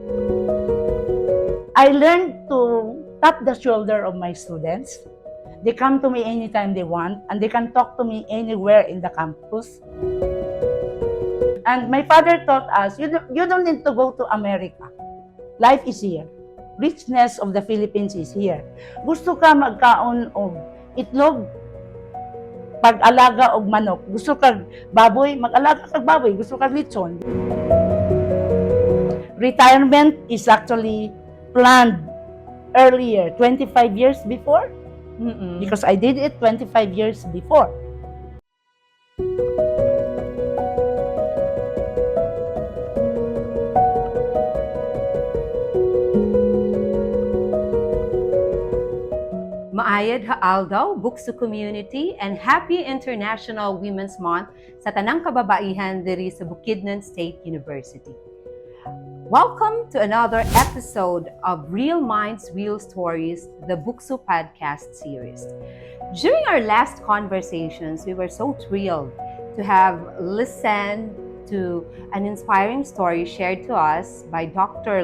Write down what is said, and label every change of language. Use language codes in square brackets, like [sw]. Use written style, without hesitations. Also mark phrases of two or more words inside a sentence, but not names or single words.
[en] I learned to tap the shoulder of my students. They come to me anytime they want, and they can talk to me anywhere in the campus. And my father taught us, you don't need to go to America. Life is here. Richness of the Philippines is here. [ceb] Gusto ka magkaon og itlog, pag-alaga og manok. Gusto kag baboy, mag-alaga kag baboy. Gusto kag lechon. [en] Retirement is actually planned earlier, 25 years before. Because I did it 25 years before. [bkd] Maayad haaldaw, [ceb] Bukso Community, [en] and Happy [ceb] International Women's Month sa tanang kababaihan diri sa Bukidnon State University. [en] Welcome to another episode of Real Minds, Real Stories, the Bukso podcast series. During our last conversations, we were so thrilled to have listened to an inspiring story shared to us by Dr.